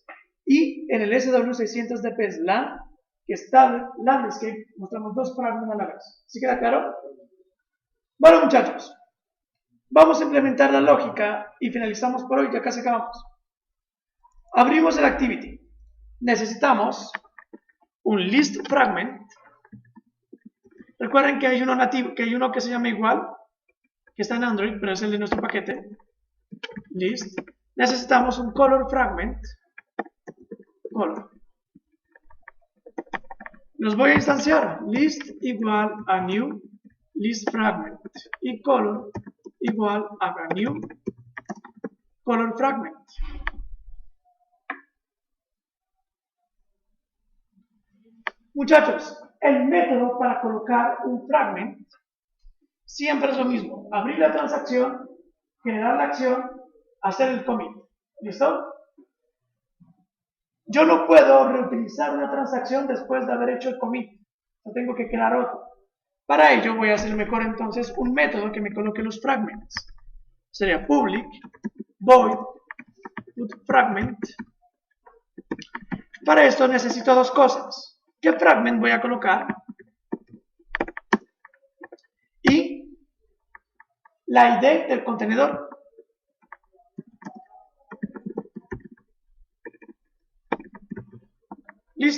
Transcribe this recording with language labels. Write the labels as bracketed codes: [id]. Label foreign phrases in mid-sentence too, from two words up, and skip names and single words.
[es] Y en el SW600dp LAN, que es [en] Tablet Landscape, [es] mostramos dos fragmentos a la vez. ¿Sí queda claro? Bueno, muchachos, vamos a implementar la lógica y finalizamos por hoy, ya casi acabamos. Abrimos el Activity. Necesitamos un [en] list fragment. [es] Recuerden que hay uno nativo, que hay uno que se llama igual, que está en Android, pero es el de nuestro paquete. List. Necesitamos un [en] color fragment. [es] Color. Los voy a instanciar. List igual a [en] new list fragment. [es] Y color igual a [en] new color fragment. [es] Muchachos, el método para colocar un fragment siempre es lo mismo. Abrir la transacción, generar la acción, hacer el commit. ¿Listo? Yo no puedo reutilizar una transacción después de haber hecho el commit. Yo tengo que crear otro. Para ello voy a hacer mejor entonces un método que me coloque los fragments. Sería [en] public void put fragment. [es] Para esto necesito dos cosas. ¿Qué fragment voy a colocar? Y la ID del contenedor. Listo.